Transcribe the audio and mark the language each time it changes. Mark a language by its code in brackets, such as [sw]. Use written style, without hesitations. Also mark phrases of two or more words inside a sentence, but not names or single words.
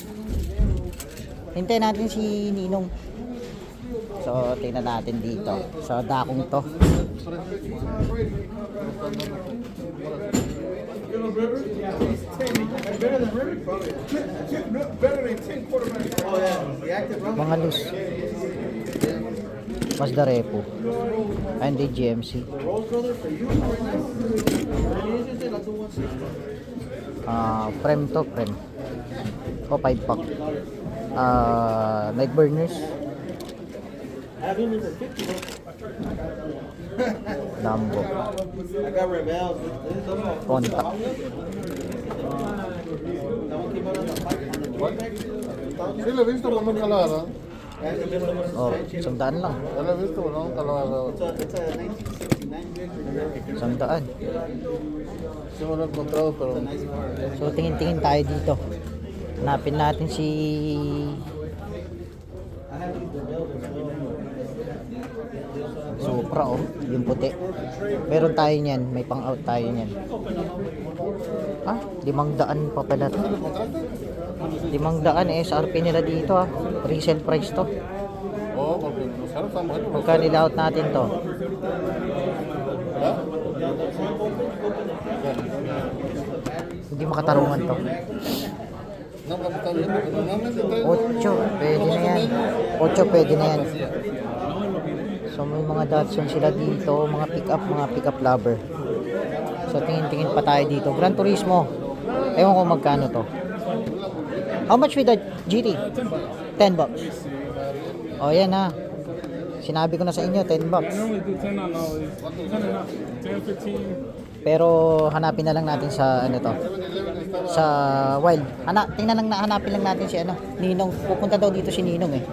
[tl] Hintayin natin si Ninong. So, tingnan natin dito sa dakong to. Mga loose. Mazda Repo. Hyundai GMC. [en] Frame to frame. O 5 pack. Night burners. [tl] Lambo. Contact. [es] Sí, lo he visto con un calavera. [tl] Oh, 100 lang. [es] Ya lo he visto con un calavera. [tl] 100. [es] Sí me lo he encontrado, pero... [tl] So, tingin-tingin tayo dito. Hanapin natin si Supra, oh, yung puti. Meron tayo niyan, may pang-out tayo niyan. 500 pa pala to. 500 SRP nila dito, [en] resale price [tl] to. [es] Oh, porque los carros están buenos. [tl] Magkano layout natin to? Hindi makatarungan to. [es] No, porque está bien, porque normalmente traen [tl] 8, pwede na yan. 8, pwede na yan. So may mga Datsun sila dito, mga [en] pick-up lover. [tl] So tingin-tingin pa tayo dito. Gran Turismo. Ewan ko magkano to. [en] How much with the GT? 10 bucks. [tl] Oh yan ha. Sinabi ko na sa inyo, [en] 10 bucks. [tl] Pero hanapin na lang natin sa ano to. Sa Wild. Hanapin lang natin si ano, Ninong. Pupunta daw dito si Ninong eh.